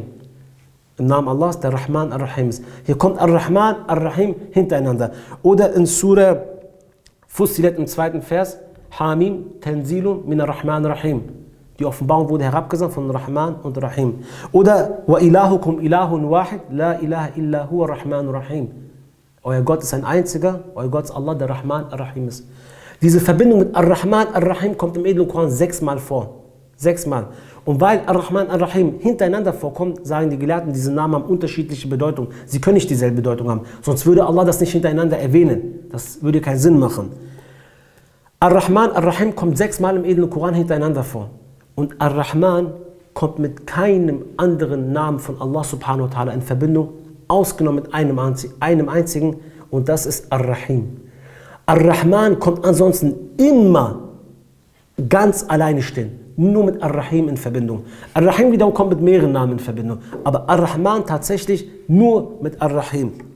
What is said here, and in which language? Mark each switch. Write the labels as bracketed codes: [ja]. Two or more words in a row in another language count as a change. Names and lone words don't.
[de] Im Namen Allahs, der Rahman Ar-Rahim ist. Hier kommt Ar-Rahman, Ar-Rahim hintereinander. Oder in Surah Fussilat im zweiten Vers, [ar] حم تنزيل من الرحمن الرحيم. [de] Die Offenbarung wurde herabgesandt von Rahman und Rahim. [ar] Oder وإلهكم إله واحد لا إله إلا هو الرحمن الرحيم. [de] Euer Gott ist ein einziger, euer Gott ist Allah, der Rahman Ar-Rahim ist. Diese Verbindung mit Ar-Rahman Ar-Rahim kommt im edlen Koran 6-mal vor. 6-mal. Und weil Ar-Rahman Ar-Rahim hintereinander vorkommt, sagen die Gelehrten, diese Namen haben unterschiedliche Bedeutungen. Sie können nicht dieselbe Bedeutung haben. Sonst würde Allah das nicht hintereinander erwähnen. Das würde keinen Sinn machen. Ar-Rahman Ar-Rahim kommt 6-mal im edlen Koran hintereinander vor. Und Ar-Rahman kommt mit keinem anderen Namen von Allah [ar] سبحانه وتعالى [de] in Verbindung, ausgenommen mit einem einzigen, und das ist Ar-Rahim. Ar-Rahman kommt ansonsten immer ganz alleine stehen, nur mit Ar-Rahim in Verbindung. Ar-Rahim wiederum kommt mit mehreren Namen in Verbindung, aber Ar-Rahman tatsächlich nur mit Ar-Rahim.